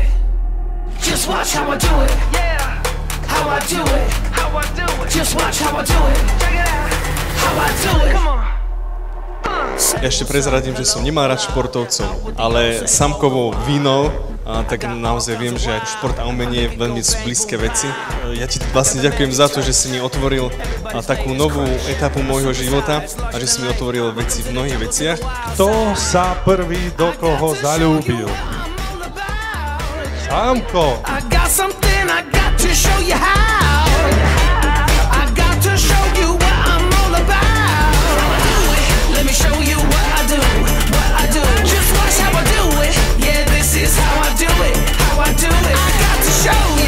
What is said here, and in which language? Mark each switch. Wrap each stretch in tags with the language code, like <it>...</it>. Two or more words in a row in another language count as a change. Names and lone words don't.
<en>Just watch how I do it, yeah. How I do it, how I do it. Just watch how I do it, check it out. How I do it, come on.</en> <sk>Ešte prezradím, že som nemá rád športovcov, ale samkovo víno, tak naozaj viem, že šport a umenie veľmi sú blízke veci. Ja ti vlastne ďakujem za to, že si mi otvoril takú novú etapu môjho života a že si mi otvoril veci v mnohých veciach. Kto sa prvý do koho zaľúbil? Sámko!</sk> <en>I got something I got to show you how. I got to show you what I'm all about. Let me show you what I do, what I do. Just watch how I do it. Yeah, this is how I do it, how I do it. I got to show you.</en>